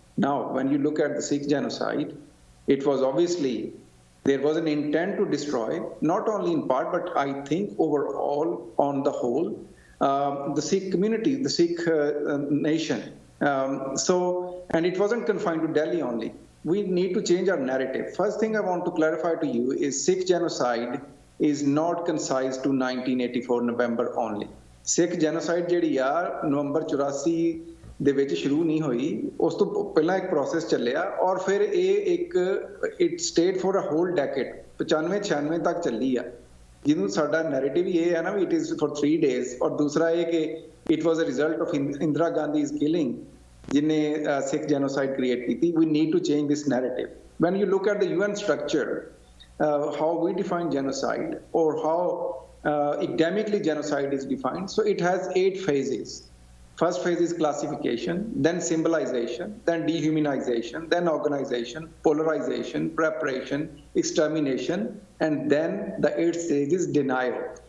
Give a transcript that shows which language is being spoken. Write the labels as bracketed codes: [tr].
[en] Now, when you look at the Sikh genocide, it was obviously, there was an intent to destroy, not only in part, but I think overall, on the whole, the Sikh community, the Sikh nation. And it wasn't confined to Delhi only. We need to change our narrative. First thing I want to clarify to you is Sikh genocide is not concised to 1984 November only. [pa] Sikh genocide ਜਿਹੜੀ ਆ ਨਵੰਬਰ 84 ਦੇ ਵਿੱਚ ਸ਼ੁਰੂ ਨਹੀਂ ਹੋਈ, ਉਸ ਤੋਂ ਪਹਿਲਾਂ ਇੱਕ ਪ੍ਰੋਸੈਸ ਚੱਲਿਆ ਔਰ ਫਿਰ ਇਹ ਇੱਕ [en] it stayed for a whole decade [pa] 95-96 ਤੱਕ ਚੱਲੀ ਆ, ਜਿਹਨੂੰ ਸਾਡਾ ਨੈਰੇਟਿਵ ਇਹ ਹੈ ਨਾ ਵੀ [en] it is for 3 days, [pa] ਔਰ ਦੂਸਰਾ ਇਹ ਕਿ [en] it was a result of Indira Gandhi's killing [pa] ਜਿਹਨੇ ਸਿੱਖ ਜੈਨੋਸਾਈਡ ਕ੍ਰੀਏਟ ਕੀਤੀ. [en] We need to change this narrative. When you look at the UN structure, how we define genocide or how academically genocide is defined, so it has 8 phases. First phase is classification, then symbolization, then dehumanization, then organization, polarization, preparation, extermination, and then the 8th stage is denial.